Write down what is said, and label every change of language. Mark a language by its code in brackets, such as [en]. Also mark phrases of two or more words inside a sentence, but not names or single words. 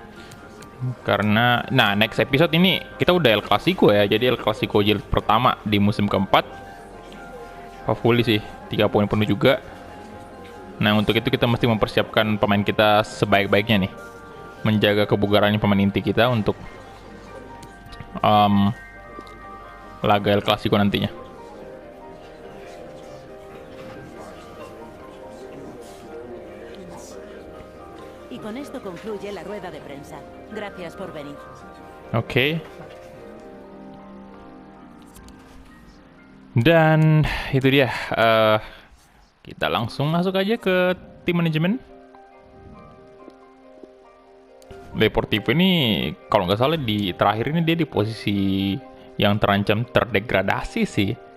[id] Karena, nah [en] next episode [id] ini kita udah El Clasico ya, jadi El Clasico jilid pertama di musim keempat. Hopefully sih 3 poin penuh juga. Nah untuk itu kita mesti mempersiapkan pemain kita sebaik-baiknya nih, menjaga kebugarannya pemain inti kita untuk laga El Clasico nantinya. [es] Y con esto concluye la rueda de prensa. Gracias por venir. [id] Oke. Dan itu dia. Kita langsung masuk aja ke tim manajemen. Deportivo ini kalau nggak salah di terakhir ini dia di posisi yang terancam terdegradasi sih.